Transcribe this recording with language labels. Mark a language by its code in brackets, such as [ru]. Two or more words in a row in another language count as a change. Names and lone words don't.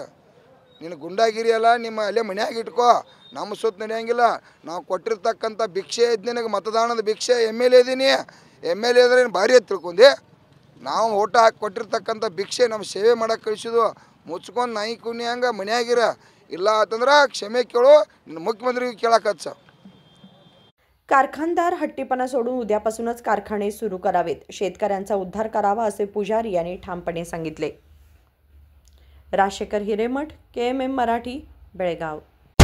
[kn] ನೀನು ಗುಂಡಾಗಿರಿ ಅಲ್ಲ, ನಿಮ್ಮ ಅಲ್ಲೇ ಮನ್ಯಾಗ ಇಟ್ಕೋ, ನಮ್ಮ ಸುತ್ತ ನಡೆಯಂಗಿಲ್ಲ. ನಾವು ಕೊಟ್ಟಿರ್ತಕ್ಕಂಥ ಭಿಕ್ಷೆ ಇದ್ದು ನಿನಗೆ ಮತದಾನದ ಭಿಕ್ಷೆ MLA ಇದ್ದೀನಿ. MLA ಅಂದ್ರೆ ಭಾರಿ ಅಂತ ತಿಳ್ಕೊಂಡೆ. ನಾವು ಓಟ ಹಾಕಿ ಕೊಟ್ಟಿರ್ತಕ್ಕಂಥ ಭಿಕ್ಷೆ ನಮ್ಮ ಸೇವೆ ಮಾಡಕ್ಕೆ ಕಳಿಸಿದ್ವು. ಮುಚ್ಕೊಂಡು ನಾಯಿ ಕುಣಿ ಹಂಗೆ ಮನ್ಯಾಗಿರ. ಇಲ್ಲ ಅಂತಂದ್ರೆ ಕ್ಷಮೆ ಕೇಳು, [mr] मुख्यमंत्री केळाकच. कारखानदार हट्टीपणा सोडून उद्यापासूनच कारखाने सुरू करावेत, शेतकऱ्यांचा उद्धार करावा असे पुजारी यांनी ठामपणे सांगितले. राजेकर हिरेमठ, KMM मराठी, बेळगाव.